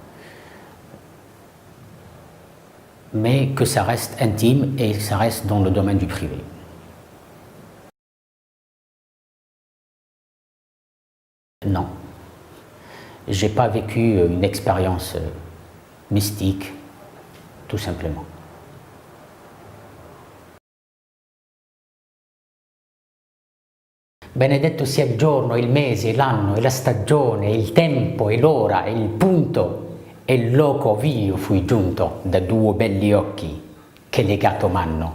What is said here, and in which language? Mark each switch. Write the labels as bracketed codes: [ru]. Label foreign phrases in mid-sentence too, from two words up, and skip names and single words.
[fr] Mais que ça reste intime et ça reste dans le domaine du privé. Non, j'ai pas vécu une expérience mystique, tout simplement. [it] Benedetto sia il giorno, il mese, l'anno, la stagione, il tempo, e l'ora, il punto e il loco ov'io fui giunto da due belli occhi che legato m'hanno.